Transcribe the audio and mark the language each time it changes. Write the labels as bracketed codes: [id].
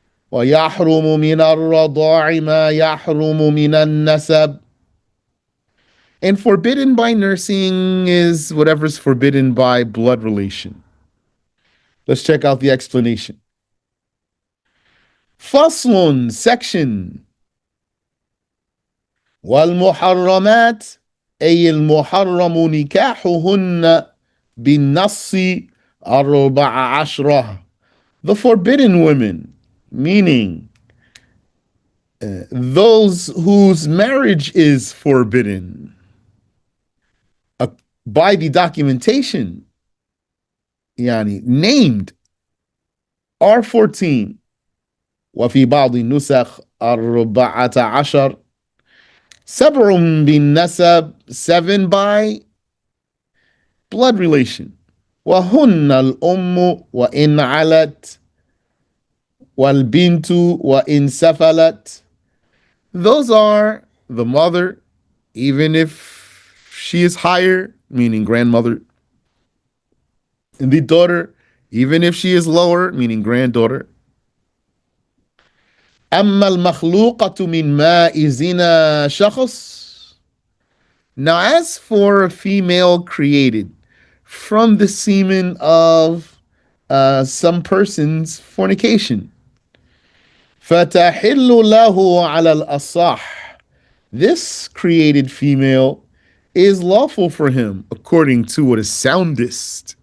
[ar] ويحرم من الرضاع ما يحرم من النسب, [en] and forbidden by nursing is whatever's forbidden by blood relation. Let's check out the explanation. فصل, section. [ar] والمحرمات أي المحرم نكاحهن بالنص 14. [en] The forbidden women, meaning those whose marriage is forbidden by the documentation, يعني named, are 14. [ar] وفي بعض النسخ 14. سبع بالنسب, [en] 7 by blood relation. [ar] وهن الأم وإن علت والبنت وإن سفلت. [en] Those are the mother, even if she is higher, meaning grandmother, and the daughter, even if she is lower, meaning granddaughter. [ar] أما المخلوقة من ماء زنا شخص. [en] Now, as for a female created from the semen of some person's fornication, [ar] فتحل له على الأصح. [en] This created female is lawful for him according to what is soundest.